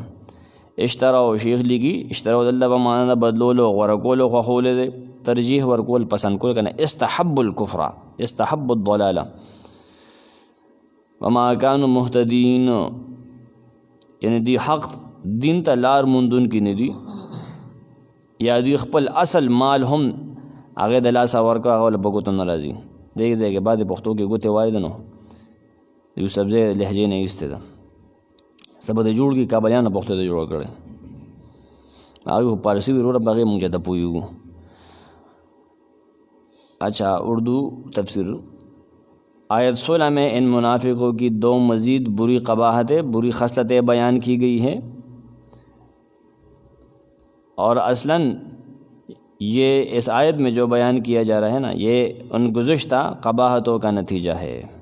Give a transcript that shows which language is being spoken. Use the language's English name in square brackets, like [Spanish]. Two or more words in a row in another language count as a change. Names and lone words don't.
[Pashto] اشتراو شیخ لیکي اشتراو دلته به معنا د بدلولو غوره کولو خوښولی دی، ترجیح ورکول پسند کول که نه [Arabic] استحب الکفر استحب الضلاله وما کانوا مهتدین، [Pashto] یعنی دی حق دین ته لار موندونکي نه دي، یا دوی خپل اصل مال هم هغې د لاسه ورکړه هغه له په ګوتو نه راځي. دې ځای کې بعضې پښتو کې ګوتې وایي ده نو یوسفزۍ لهجې نه ایستې ده څه به ته جوړ کړي کابلیانو پښتو ته جوړه کړې هغوی خو پارسي وي وروره په هغې مونږ چاته پوهېږو. [Urdu] اچھا اردو تفسیر آیت 16 میں ان منافقوں کی دو مزید بری قباحتیں بری خصلتیں بیان کی گئی ہیں، اور اصلاً یہ اس آیت میں جو بیان کیا جا رہا ہے نا یہ ان گزشتہ قباحتوں کا نتیجہ ہے.